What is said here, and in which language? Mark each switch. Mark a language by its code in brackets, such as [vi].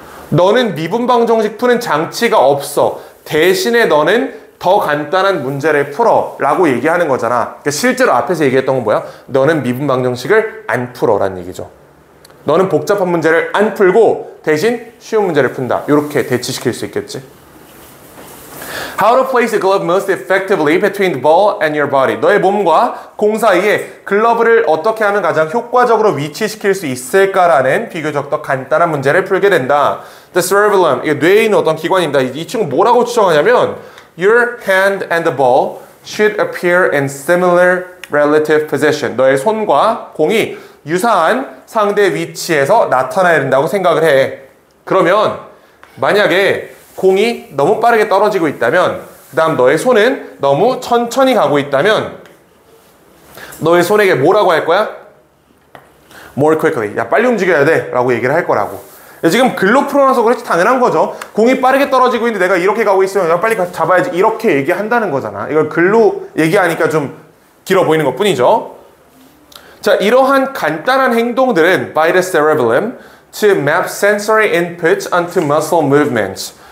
[ko] 너는 미분 방정식 푸는 장치가 없어. 대신에 너는 더 간단한 문제를 풀어 라고 얘기하는 거잖아. 그러니까 실제로 앞에서 얘기했던 건 뭐야? 너는 미분 방정식을 안 풀어 라는 얘기죠. 너는 복잡한 문제를 안 풀고 대신 쉬운 문제를 푼다. 이렇게 대치시킬 수 있겠지. [en] How to place a glove most effectively between the ball and your body. [ko] 너의 몸과 공 사이에 글러브를 어떻게 하면 가장 효과적으로 위치시킬 수 있을까라는 비교적 더 간단한 문제를 풀게 된다. [en] The cerebellum, [ko] 이게 뇌에 있는 어떤 기관입니다. 이 친구 뭐라고 추정하냐면 [en] Your hand and the ball should appear in similar relative position. [ko] 너의 손과 공이 유사한 상대 위치에서 나타나야 된다고 생각을 해. 그러면 만약에 공이 너무 빠르게 떨어지고 있다면, 그 다음 너의 손은 너무 천천히 가고 있다면 너의 손에게 뭐라고 할 거야? [en] More quickly. [ko] 야, 빨리 움직여야 돼 라고 얘기를 할 거라고. 지금 글로 풀어놔서 그렇지 당연한 거죠. 공이 빠르게 떨어지고 있는데 내가 이렇게 가고 있으면 야, 빨리 잡아야지 이렇게 얘기한다는 거잖아. 이걸 글로 얘기하니까 좀 길어 보이는 것 뿐이죠. 자, 이러한 간단한 행동들은 [en] by the cerebellum to map sensory input onto muscle movements.